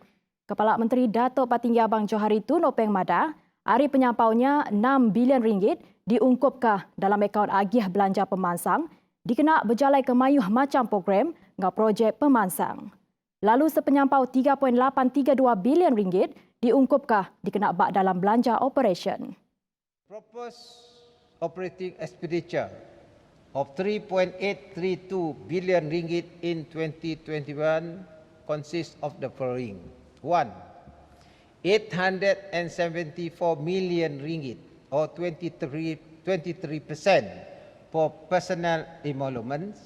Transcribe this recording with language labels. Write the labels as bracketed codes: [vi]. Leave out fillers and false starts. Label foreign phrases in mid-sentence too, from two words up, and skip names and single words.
[iba] Kepala Menteri Dato' Patinggi Abang Johari Tun Openg Mada, hari penyampaunya 6 bilion ringgit diungkupkah dalam akaun Agiah Belanja Pemansang dikena berjalai ke mayuh macam program ngau projek pemansang. Lalu sepenyampau 3.832 bilion ringgit diungkupkah dikena bak dalam belanja operation. [en] Proposed operating expenditure of 3.832 billion ringgit in 2021 consists of the following. 1. 874 million ringgit or 23% for personnel emoluments.